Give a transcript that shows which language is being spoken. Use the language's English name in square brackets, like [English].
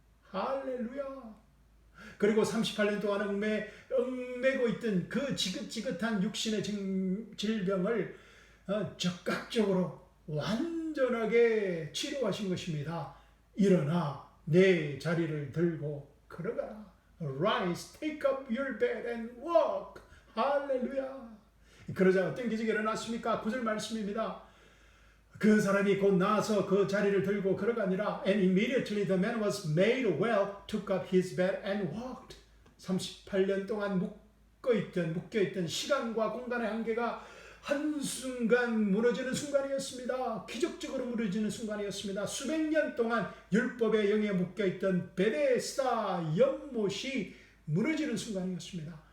[Korean] 할렐루야. 그리고 38년 동안 얽매고 있던 그 지긋지긋한 육신의 질병을 적극적으로 완전하게 치료하신 것입니다. 일어나 내 자리를 들고 걸어가라. [English] Rise, take up your bed and walk. [Korean] 할렐루야. 그러자 어떤 기적이 일어났습니까? 9절 말씀입니다. 그 사람이 곧 나와서 그 자리를 들고 걸어가니라. [English] And immediately the man was made well, took up his bed and walked. [Korean] 38년 동안 묶여있던 시간과 공간의 한계가 한순간 무너지는 순간이었습니다. 기적적으로 무너지는 순간이었습니다. 수백 년 동안 율법의 영에 묶여있던 베데스다 연못이 무너지는 순간이었습니다.